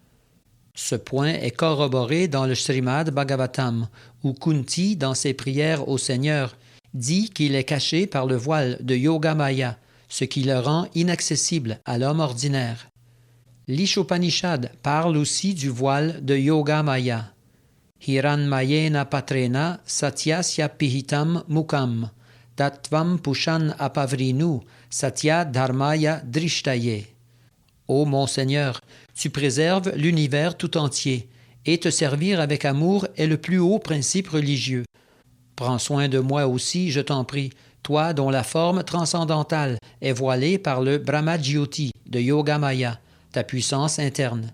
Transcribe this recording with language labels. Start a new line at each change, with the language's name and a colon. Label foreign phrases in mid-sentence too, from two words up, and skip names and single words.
French: Ce point est corroboré dans le Srimad Bhagavatam, où Kunti, dans ses prières au Seigneur, dit qu'il est caché par le voile de Yogamaya, ce qui le rend inaccessible à l'homme ordinaire. L'Ishopanishad parle aussi du voile de Yogamaya.
Sanskrit: हिरण्मयेन पात्रेण सत्यस्य अपिहितं मुखम् तत्त्वं पूषन् अपावृणु सत्य धर्माय दृष्टये.
French: Ô mon Seigneur, tu préserves l'univers tout entier, et te servir avec amour est le plus haut principe religieux. Prends soin de moi aussi, je t'en prie, toi dont la forme transcendantale est voilée par le Brahmajyoti de Yogamaya, ta puissance interne.